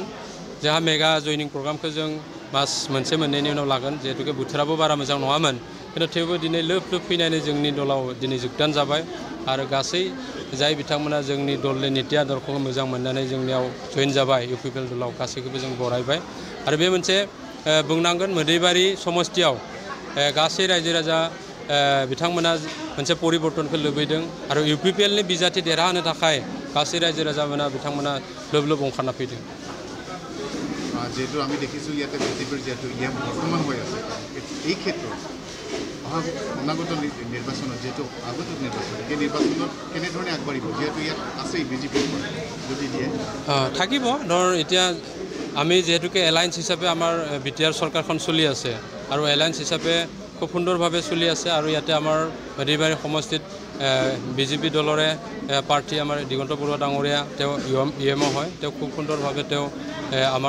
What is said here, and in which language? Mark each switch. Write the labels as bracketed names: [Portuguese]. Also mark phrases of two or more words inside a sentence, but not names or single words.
[Bodo] जोंहा मेगा जयनिं प्रग्रामखौ जों मास मोनसे मोननैनि उनाव लागोन जिहेतुके बोथोराबो बारा मोजां नङामोन खिन्थु थेवबो दिनै लोब लोब फैनानै जोंनि दलाव दिनै जोगदान जाबाय आरो गासै जाय बिथांमोना जोंनि दलनि नीति आदर्शखौ मोजां मोननानै जोंनियाव जइन जाबाय इउपिपिएल दलाव गासैखौबो जों बरायबाय आरो बे मोनसे बुंनांगोन मोदैबारि समस्तियाव गासै रायजो राजा बिथांमोना मोनसे परिबर्तनखौ लुबैदों आरो इउपिपिएलनि बिजाथि देरहाहोनो थाखाय गासै रायजो राजामोना बिथांमोना लोब लोब ओंखारना फैदों [Assamese] যেহেতু আমি দেখিছোঁ ইয়াতে বিজেপিৰ যিহেতু ইয়াত বৰ্তমান হৈ আছে এই ক্ষেত্ৰত অনাগত নিৰ্বাচনত যিহেতু আগত নিৰ্বাচন এই নিৰ্বাচনত কেনেধৰণে আগবাঢ়িব যিহেতু ইয়াত আছেই বিজেপিৰ যদি দিয়ে থাকিব ধৰ এতিয়া আমি যেহেতুকে এলায়েন্স হিচাপে আমাৰ বিটিআৰ চৰকাৰখন চলি আছে আৰু এলায়েন্স হিচাপে খুব সুন্দৰভাৱে চলি আছে আৰু ইয়াতে আমাৰ মোदैবাৰি সমষ্টিত বিজেপি দলৰে প্ৰাৰ্থী আমাৰ দিগন্ত বৰুৱা ডাঙৰীয়া তেওঁ ইএমঅ হয় তেওঁ খুব সুন্দৰভাৱে তেওঁ আমাৰ